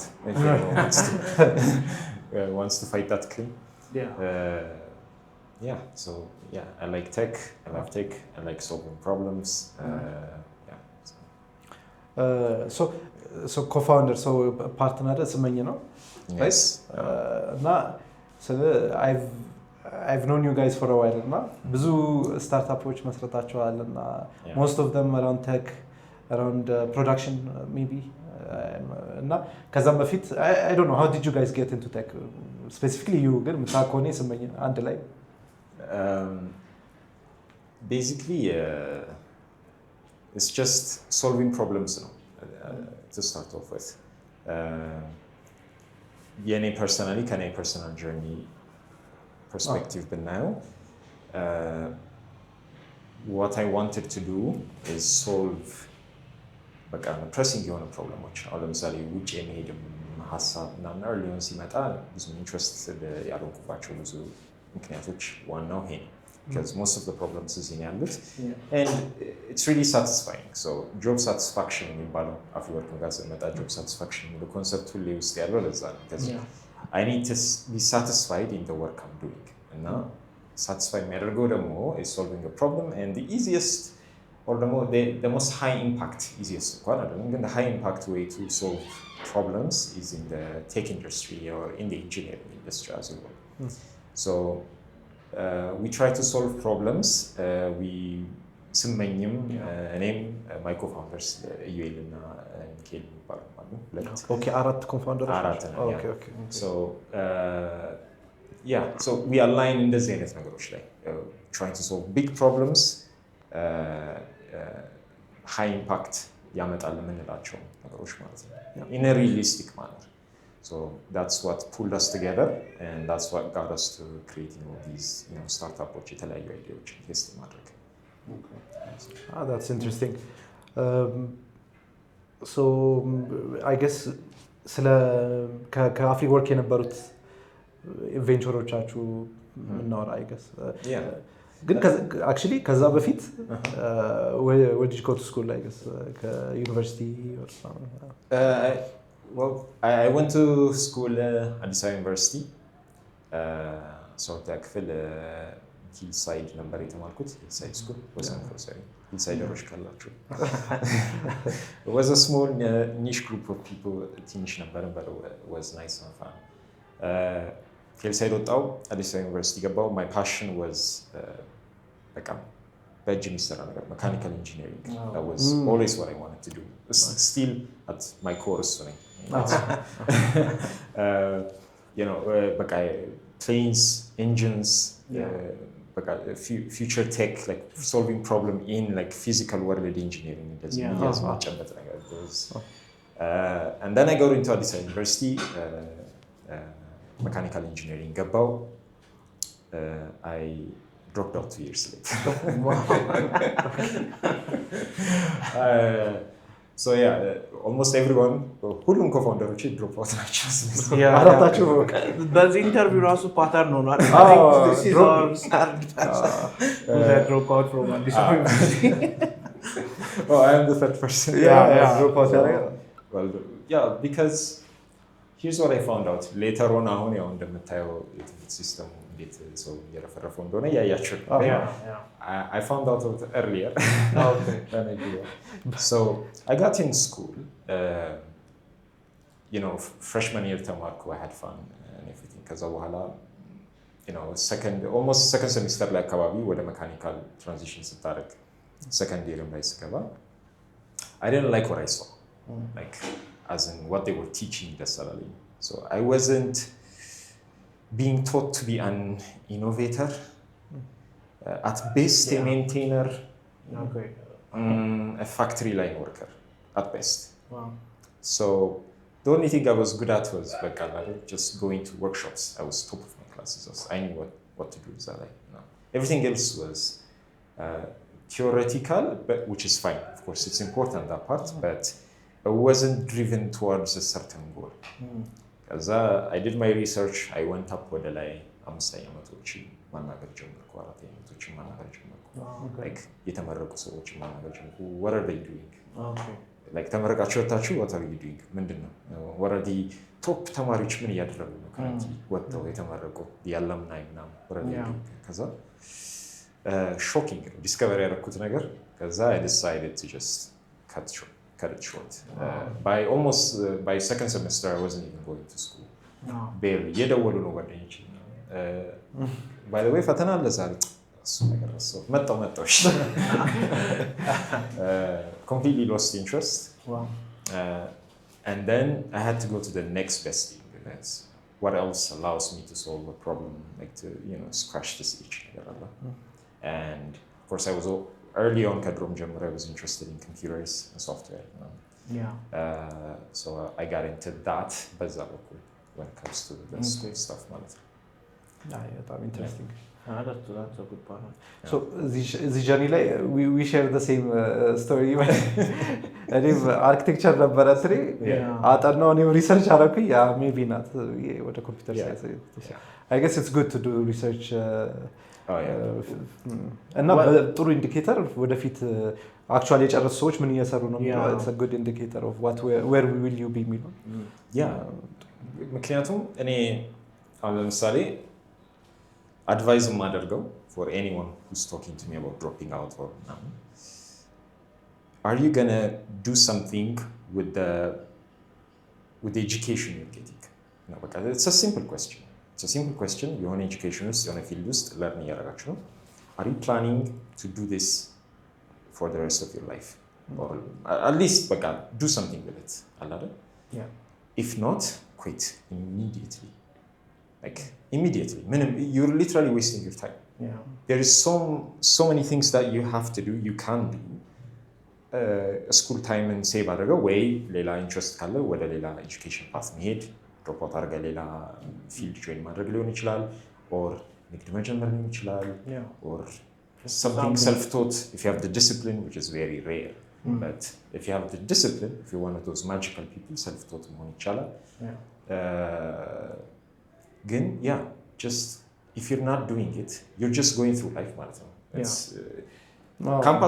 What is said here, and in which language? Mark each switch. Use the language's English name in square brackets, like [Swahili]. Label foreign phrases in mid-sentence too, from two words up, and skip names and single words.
[English] If anyone wants to fight that claim. I like tech. I love tech. I like solving problems. So co-founder, so partner ስመኝ ነው? Yes. I've known you guys for a while [Amharic] እና ብዙ ስታርታፖች መስረታችኋል እና [English] most of them around tech, around production maybe. [Amharic] እና ከዛም በፊት [English] I don't know, how did you guys get into tech? Specifically you [Amharic] ግን ምታቆኔ ስመኝ አንድ ላይ [English] basically it's just solving problems now to start off with. የኔ personally ከኔ personal journey perspective but now what I wanted to do is solve በቃ pressing [Amharic] የሆነ ፕሮብለሞች አሁን ለምሳሌ ውጭ የመሄድ ሀሳብ እና [English] early on [Amharic] ሲመጣ ብዙ ኢንትረስት ያደረኩባቸው ብዙ ምክንያቶች ዋናው ይሄ ነው [English] because most of the problems is in ያሉት and it's really satisfying. So job satisfaction [Amharic] የሚባለው Afriwork ጋር ሲመጣ [English] job satisfaction [Amharic] የሚለው ኮንሰፕት ሁሌ ውስጥ ያለው ለዛ ነው [English] because I need to be satisfied in the work I'm doing. And now, satisfied [Amharic] የሚያደርገው ደግሞ [English] is solving a problem and the easiest or the most high impact easiest [Amharic] እንኳን አይደለም ግን [English] the high impact way to solve problems is in the tech industry or in the engineering industry as well. So we try to solve problems. [Amharic] We ስመኝም እኔም [English] my co-founders [Amharic] ዩኤል እና ሚካኤል ይባላሉ ማለት ነው። [English] Okay, አራት co-founders. Okay. So we align [Amharic] እንደዚህ አይነት ነገሮች ላይ [English] trying to solve big problems, high impact [Amharic] ያመጣል የምንላቸው ነገሮች ማለት ነው [English] in a realistic manner. So that's what pulled us together and that's what got us to creating all these startups [Amharic] የተለያዩ አይዲያዎች ቴስት ማድረግ. [English] That's interesting. So I guess [Amharic] ከአፍሪወርክ የነበሩት ቬንቸሮቻችሁ እናወራ [English] I guess. ግን actually [Amharic] ከዛ በፊት [English] where did you go to school I guess? ከዩኒቨርሲቲ or something? Well, I went to school Addis Ababa University. [Amharic] ሶርታ ክፍል ሂልሳይድ ነበር የተማርኩት ሂልሳይድ ስኩል ወሰን ፎርሰሪ ሂልሳይደሮች ካላችሁ [English] it was a small niche group of people [Amharic] ትንሽ ነበር [English] but it was nice and fun. [Amharic] ሂልሳይድ ወጣው አዲስ አበባ ዩኒቨርሲቲ ገባው. [English] My passion was [Amharic] በቃ በእጅ የሚሰራ ነገር [English] mechanical engineering. That was always what I wanted to do. Still at my core [Amharic] እሱ ነኝ. [English] በቃ planes, engines, future tech, like solving problem in like physical world engineering. As much of that and then I got into Addis Ababa University, mechanical engineering. I dropped out 2 years later. So almost everyone, ሁሉም co-founders drop out ናቸው። [Amharic] አራታችሁ በዚህ ኢንተርቪው ራሱ ፓተርን ሆኗል። [English] This is our start drop out from Addis Ababa University. I am the third person. Drop out. Well, because here's what I found out later on [Amharic] አሁን ያው እንደምታየው የትምህርት ሲስተሙ እንዴት ሰው እየረፈረፈው እንደሆነ ያያችሁ [English] I found out earlier than I did. So I got in school you know freshman year ተማርኩ I had fun and everything [Amharic] ከዛ በኋላ [English] you know almost second semester [Amharic] ላይ አካባቢ ወደ [English] mechanical transition ስታደርግ second year [Amharic] ላይ ስገባ [English] I didn't like what I saw like as in what they were teaching ደሳለኝ so I wasn't being taught to be an innovator at best a maintainer a factory line worker at best so the only thing I was good at was like just going to workshops I was top of my classes I knew what to do with that no. Everything else was theoretical but which is fine of course it's important that part but I wasn't driven towards a certain goal as I did my research I went up with like [Amharic] አምስተኛ ዓመቶች ማናገር ጀመርኩ አራተኛ ዓመቶች ማናገር ጀመርኩ like የተመረቁ ሰዎች ማናገር ጀመርኩ [English] what are they doing like [Amharic] ተመረቃችሁ ወጣችሁ [English] what are you doing ምንድነው what are the top [Amharic] ተማሪዎች ምን ያደረጉ ነው [English] currently [Amharic] ወጣው የተመረቁ [English] the alumni ምናምን what are they doing ከዛ shocking discover [Amharic] ያደረኩት ነገር ከዛ [English] I decided to just cut it short by second semester I wasn't even going to school barely [Amharic] የደወሉ ነው ጓደኞቼ [English] by the way [Amharic] ፈተና አለ ዛሬ እሱ ነገር ነው መጣው [English] completely lost interest and then I had to go to the next best thing that's what else allows me to solve a problem like to you know scratch this itch and of course I was early on kadrom ጀምሮ I was interested in computers and software so I got into that [Amharic] በዛ በኩል [English] when it comes to the school stuff [Amharic] ማለት ነው በጣም ኢንትረስቲንግ [English] that's a good part so this journey ላይ we share the same story [Amharic] እኔም አርኪቴክቸር ነበረ ትሪ አጠናው እኔም ሪሰርች አደረኩኝ ያ ሜቢ ናት ወደ ኮምፒውተር ሳይንስ [English] I guess it's good to do research [Amharic] እና ጥሩ ኢንዲኬተር ወደፊት [English] actually [Amharic] የጨረሱ ሰዎች ምን እየሰሩ ነው [English] it's a good indicator of where will you be የሚለው [Amharic] ምክንያቱም እኔ አሁን ለምሳሌ [English] advise የማደርገው for anyone who's talking to me about dropping out or are you gonna do something with the education you're getting no because it's a simple question የሆነ education ውስጥ የሆነ field ውስጥ learn [Amharic] እያደረጋችሁ ነው [English] are you planning to do this for the rest of your life or at least በቃ do something with it አይደል if not quit immediately like immediately you're literally wasting your time there is so many things that you have to do you can do school time and save [Amharic] አድርገው ወይ ሌላ ኢንትረስት ካለ ወደ ሌላ [English] education path መሄድ drop out [Amharic] አድርገህ ሌላ [English] field join [Amharic] ማድረግ ሊሆን ይችላል [English] or [Amharic] ንግድ መጀመር ሊሆን ይችላል [English] or something self-taught if you have the discipline which is very rare but if you have the discipline if you're one of those magical people self-taught [Amharic] መሆን ይቻላል [English] ግን just if you're not doing it you're just going through life [Amharic] ማለት ነው ካምፓስ